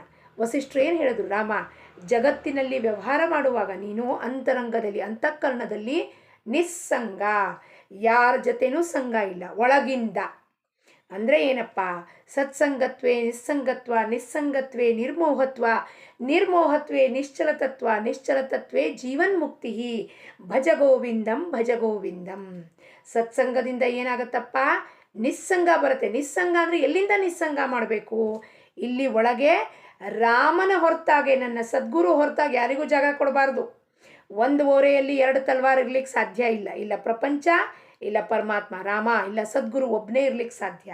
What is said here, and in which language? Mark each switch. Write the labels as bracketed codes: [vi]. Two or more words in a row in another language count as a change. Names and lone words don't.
[kn] ವಸಿಷ್ಠರು ಏನು ಹೇಳಿದ್ರು, ರಾಮ, ಜಗತ್ತಿನಲ್ಲಿ ವ್ಯವಹಾರ ಮಾಡುವಾಗ ನೀನು ಅಂತಃಕರಣದಲ್ಲಿ ನಿಸ್ಸಂಗ, ಯಾರ ಜೊತೆನೂ ಸಂಗ ಇಲ್ಲ, ಒಳಗಿಂದ. ಅಂದರೆ ಏನಪ್ಪ, [sa] ಸತ್ಸಂಗತ್ವೇ ನಿಸ್ಸಂಗತ್ವ, ನಿಸ್ಸಂಗತ್ವೇ ನಿರ್ಮೋಹತ್ವ, ನಿರ್ಮೋಹತ್ವೇ ನಿಶ್ಚಲತತ್ವ, ನಿಶ್ಚಲತತ್ವೇ ಜೀವನ್ಮುಕ್ತಿ. ಭಜ ಗೋವಿಂದಂ ಭಜ ಗೋವಿಂದಂ. [kn] ಸತ್ಸಂಗದಿಂದ ಏನಾಗತ್ತಪ್ಪ, ನಿಸ್ಸಂಗ ಬರುತ್ತೆ. ನಿಸ್ಸಂಗ ಅಂದರೆ ಎಲ್ಲಿಂದ ನಿಸ್ಸಂಗ ಮಾಡಬೇಕು, ಇಲ್ಲಿ ಒಳಗೆ ರಾಮನ ಹೊರತಾಗೆ, ನನ್ನ ಸದ್ಗುರು ಹೊರತಾಗಿ ಯಾರಿಗೂ ಜಾಗ ಕೊಡಬಾರ್ದು. ಒಂದು ಓರೆಯಲ್ಲಿ 2 ತಲ್ವಾರ್ ಇರ್ಲಿಕ್ಕೆ ಸಾಧ್ಯ ಇಲ್ಲ. ಇಲ್ಲ ಪ್ರಪಂಚ, ಇಲ್ಲ ಪರಮಾತ್ಮ ರಾಮ, ಇಲ್ಲ ಸದ್ಗುರು, ಒಬ್ಬನೇ ಇರ್ಲಿಕ್ಕೆ ಸಾಧ್ಯ.